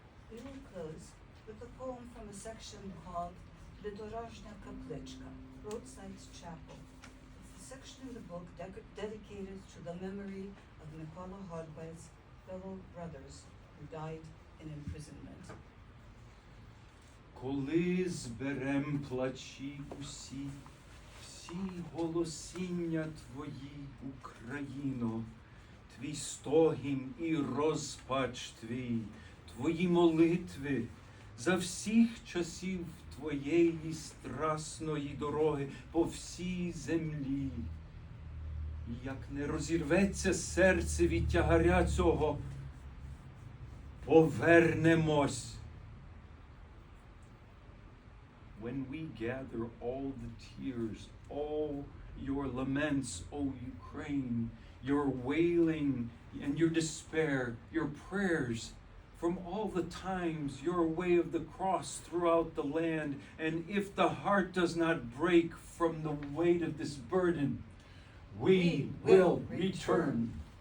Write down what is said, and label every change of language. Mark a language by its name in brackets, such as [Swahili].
[English] We will close with a poem from a section called Lidorozhnya Kaplichka, Roadside Chapel. It's the section in the book dedicated to the memory of Nikola Horbal's fellow brothers who died in imprisonment. [Ukrainian] Коли зберем плачі усі, всі голосіння твої, Україно, твій стогін і розпач твій, твої молитви за всіх часів твоєї страсної дороги по всій землі. І як не розірветься серце від тягаря цього, повернемось. [English] When we gather all the tears, all your laments, O Ukraine, your wailing and your despair, your prayers from all the times, your way of the cross throughout the land, and if the heart does not break from the weight of this burden, we will return.